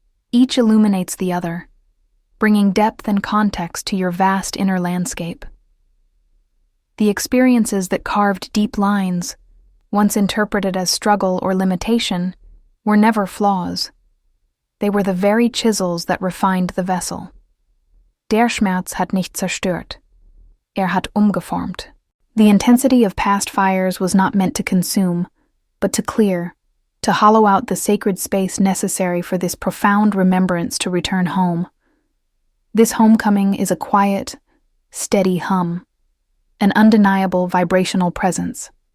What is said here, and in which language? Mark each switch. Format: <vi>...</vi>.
<en>Each illuminates the other, bringing depth and context to your vast inner landscape. The experiences that carved deep lines, once interpreted as struggle or limitation, were never flaws. They were the very chisels that refined the vessel.</en> <de>Der Schmerz hat nicht zerstört. Hat umgeformt.</de> <en>The intensity of past fires was not meant to consume, but to clear, to hollow out the sacred space necessary for this profound remembrance to return home. This homecoming is a quiet, steady hum, an undeniable vibrational presence.</en>